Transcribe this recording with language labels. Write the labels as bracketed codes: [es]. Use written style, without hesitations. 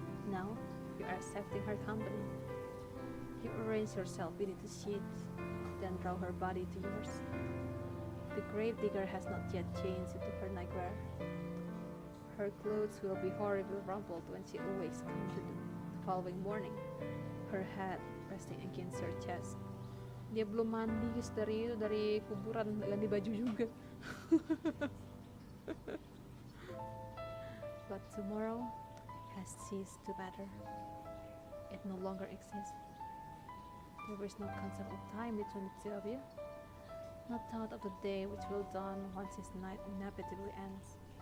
[en] Now you are accepting her company. You arrange yourself beneath the sheets, then draw her body to yours. The grave digger has not yet changed into her nightwear. Her clothes will be horribly rumpled when she awakes to the following morning, her head resting against her chest. [id] Dia belum mandi guys, dari kuburan, ganti baju juga. [en] But tomorrow has ceased to matter. It no longer exists. There is no concept of time between the two of you. No thought of the day which will dawn once his night inevitably ends.